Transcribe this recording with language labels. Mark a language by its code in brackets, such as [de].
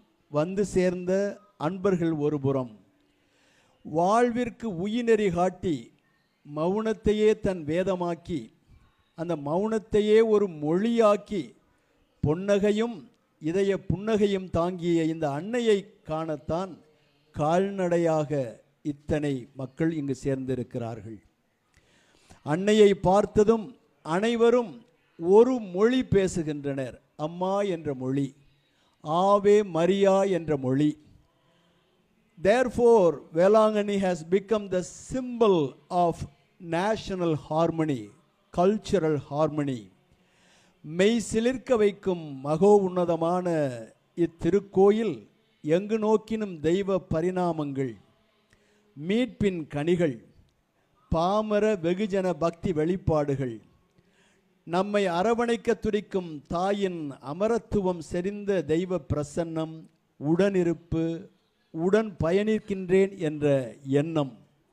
[ta] வந்து சேர்ந்த அன்பர்கள் ஒரு புறம், வாழ்விற்கு உயிர்நெறி காட்டி மௌனத்தையே தன் வேதமாக்கி அந்த மௌனத்தையே ஒரு மொழியாக்கி பொன்னகையும் இதய புன்னகையும் தாங்கிய இந்த அன்னையை காணத்தான் கால்நடையாக இத்தனை மக்கள் இங்கு சேர்ந்திருக்கிறார்கள். அன்னையை பார்த்ததும் அனைவரும் ஒரு மொழி பேசுகின்றனர், அம்மா என்ற மொழி, ஆவே மரியா என்ற மொழி. [en] Therefore, Velangani has become the symbol of national harmony, cultural harmony. [ta] மெய் சிலிர்க்க வைக்கும் மகோ உன்னதமான இத்திருக்கோயில் எங்கு நோக்கினும் தெய்வ பரிணாமங்கள், மீட்பின் கனிகள், பாமர வெகுஜன பக்தி வெளிப்பாடுகள், நம்மை அரவணைக்க துடிக்கும் தாயின் அமரத்துவம் செறிந்த தெய்வ பிரசன்னம், உடனிருப்பு, உடன் பயணிக்கின்றேன் என்ற எண்ணம்.